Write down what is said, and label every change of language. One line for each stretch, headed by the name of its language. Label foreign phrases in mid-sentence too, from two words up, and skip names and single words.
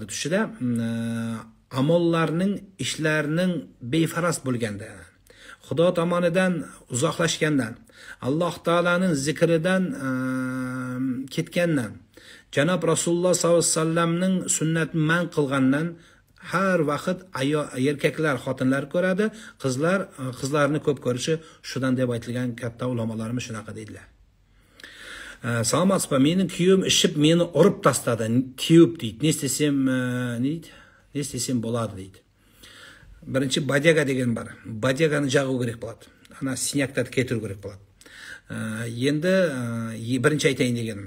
Uzbek: Tushida amollarning, ishlarining befaras bo'lganda, Xudo tomonidan uzoqlashgandan, Alloh taolaning zikridan ketgandan, Janob Rasululloh
Arabic: صلى الله عليه وسلم
Uzbek: sunnatini man qilgandan har vaqt erkaklar xotinlar ko'radi, qizlarni ko'p ko'rishi shudan deb aytilgan katta ulamolarimiz shunaqa deydilar.
Kazakh: Саламатсыз ба, менің күйеуім ішіп мені ұрып тастады, теуіп дейді. Не істесем болады дейді. Бірінші бадяга деген бар. Бадяганы жағу керек болады. Ана синяктарды кетіру керек болады. Енді бірінші айтайын дегенім.